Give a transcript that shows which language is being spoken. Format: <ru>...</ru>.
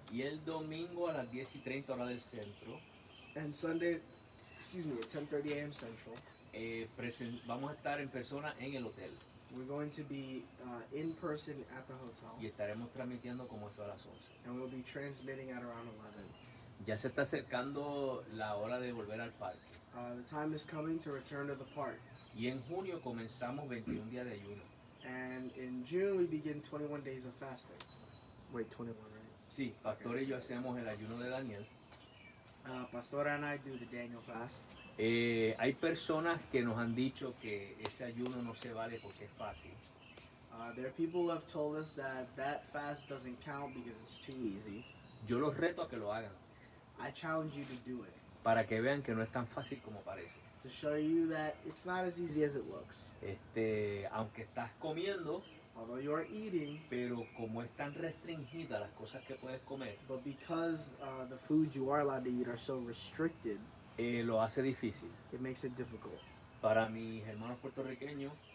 <es>Y el domingo a las 10:30 horas del centro.</es> <en>And Sunday, at 10:30 a.m. Central.</en> <es>Vamos a estar en persona en el hotel.</es> <en>We're going to be in person at the hotel.</en> <es>Y estaremos transmitiendo como eso a las 11.</es> <en>And we'll be transmitting at around 11.</en> <es>Ya se está acercando la hora de volver al parque.</es> <en>The time is coming to return to the park.</en> <es>Y en junio comenzamos 21 días de ayuno.</es> <en>And in June we begin 21 days of fasting. Wait, 21, right?</en> <es>Sí, Pastor y yo hacemos el ayuno de Daniel.</es> <en>Pastora and I do the Daniel fast.</en> <es>Hay personas que nos han dicho que ese ayuno no se vale porque es fácil.</es> <en>There are people who have told us that fast doesn't count because it's too easy.</en> <es>Yo los reto a que lo hagan.</es> <en>I challenge you to do it.</en> <es>Para que vean que no es tan fácil como parece.</es> <en>To show you that it's not as easy as it looks.</en> <es>Aunque estás comiendo,</es> <en>Although you are eating,</en> <es>pero como es tan restringida las cosas que puedes comer,</es> <en>but because the foods you are allowed to eat are so restricted,</en> <es>lo hace difícil.</es> <en>it makes it difficult.</en> <es>Para mis hermanos puertorriqueños,</es>